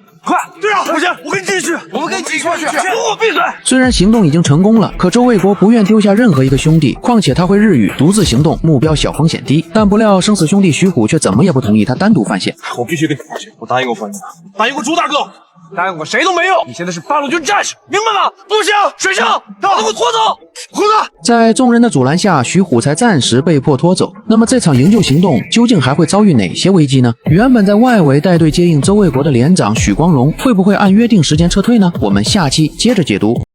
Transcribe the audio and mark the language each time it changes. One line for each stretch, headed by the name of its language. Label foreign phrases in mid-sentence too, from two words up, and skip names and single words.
Chinese: 快，隊長，不行，我跟你繼續，我們跟你繼續去。給我閉嘴！雖然行動已經成功了，可周衛國不願丟下任何一個兄弟，況且他會日語，獨自行動，目標小風險低。但不料生死兄弟徐虎卻怎麼也不同意他單獨犯險。我必須跟你回去，我答應過朋友，答應過朱大哥， 答应我誰都没用。你现在是八路军战士，明白吗？不行，水生，把他给我拖走！虎子，在众人的阻拦下，徐虎才暂时被迫拖走。那么这场营救行动究竟还会遭遇哪些危机呢？原本在外围带队接应周卫国的连长许光荣，会不会按约定时间撤退呢？我们下期接着解读。